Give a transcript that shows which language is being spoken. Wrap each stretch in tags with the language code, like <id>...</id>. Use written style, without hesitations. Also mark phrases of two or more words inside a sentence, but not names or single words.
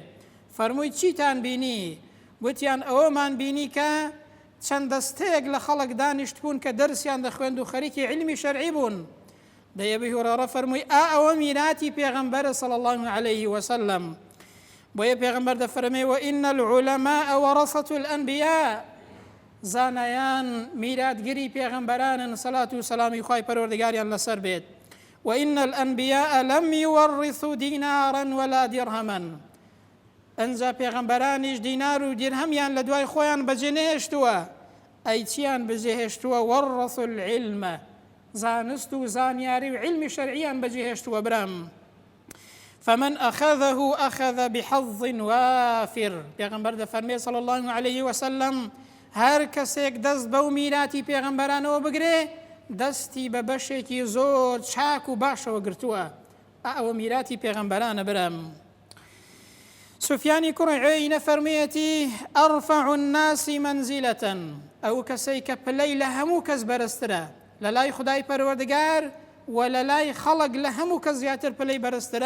<ckb>فەرمووی چیتان بینی؟ گوتیان ئەوەمان بینی کە چەند دەستەیەک لە خەڵک دانیشت بوون کە دەرسیان دەخوێند و خەریکی علمی شەرعی بوون. دەی ئەبی هورێرە فەرمووی ئەوە میراتی پێغەمبەرە</ckb> <ar>صلی الله عليه وسلم.</ar> <ckb>بۆیە پێغەمبەر دەفەرمێ</ckb> <ar>وئین العلماء ورثة الأنبياء،</ar> <ckb>زانایان میراتگەری پێغەمبەرانن سەلات و سەلامی خوای پەروەردگاریان لەسەر بێت.</ckb> <ar>وئین الأنبياء لم يورثوا دينارا ولا درهما،</ar> <ckb>ئەنجا پێغەمبەرانیش دینار و دیرهەمیان لە دوای خۆیان بەجێ نەهێشتووە. ئەی چیان بەجێهێشتووە؟</ckb> <ar>وەڕثوا العلم،</ar> <ckb>زانست و زانیاری و علمی شەرعیان بەجێهێشتووە برام.</ckb> <ar>فمن أخذه أخذ بحظ وافر،</ar> <ckb>پێغەمبەر دەفەرمێ</ckb> <ar>صلی الله عليه وسلم</ar> <ckb>هەر کەسێک دەست بەو میراتی پێغەمبەرانەوە بگرێ دەستی بە بەشێکی زۆر چاک و باشەوە گرتووە. ئەوە میراتی پێغەمبەرانە برام. سفیانی کوڕی عوەینە فەرموویەتی</ckb> <ar>ئەرفع الناس منزلة،</ar> <ckb>ئەو کەسەی کە پلەی لە هەموو کەس بەرزترە لە لای خودای پەروەردگار و لە لای خەڵک لە هەموو کەس زیاتر پلەی بەرزترە.</ckb>